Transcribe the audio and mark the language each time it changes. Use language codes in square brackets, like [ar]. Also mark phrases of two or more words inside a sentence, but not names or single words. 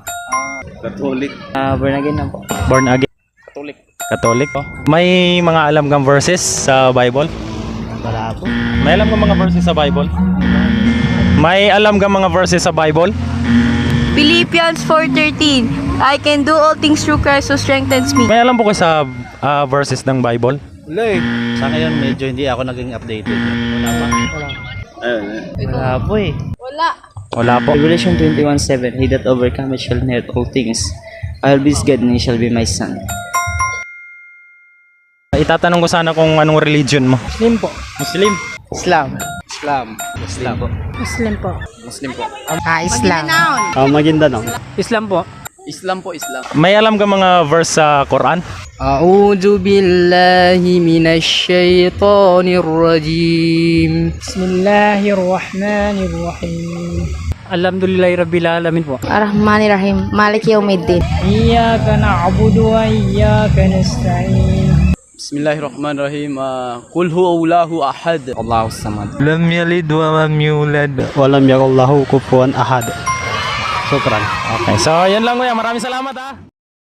[tl] Katolik. [en] Born again [tl] na po. [en] Born again? [tl] Katolik. Katolik? May mga alam kang verses sa Bible? Wala po. May alam kang mga verses sa Bible? May alam kang mga verses sa Bible? [en] Philippians 4:13. I can do all things through Christ who strengthens me. [tl] May alam po kayo sa verses ng Bible? Wala eh. Sa ngayon medyo hindi ako naging updated. Wala pa. Wala po eh. Wala. Wala po. [en] Revelation 21:7, He that overcometh shall inherit all things. I will be his God and he shall be my son. [tl] Itatanong ko sana kung anong religion mo. Muslim po. Muslim? Islam. Islam. Islam po. Muslim po. Muslim po. Islam. Maguindanao. Islam po. Islam po, Islam. May alam ka mga verse sa Quran? [ar] أعوذ بالله من الشيطان الرجيم. بسم الله الرحمن الرحيم الحمد لله رب العالمين po. الرحمن الرحيم مالك يوم الدين. إياك نعبد وإياك نستعين. بسم الله الرحمن الرحيم. قل هو الله أحد. الله الصمد. لم يلد ولم يولد. ولم يكن له كفوا أحد. Shukran. [tl] Okay, so yan lang kuya. Maraming salamat ha.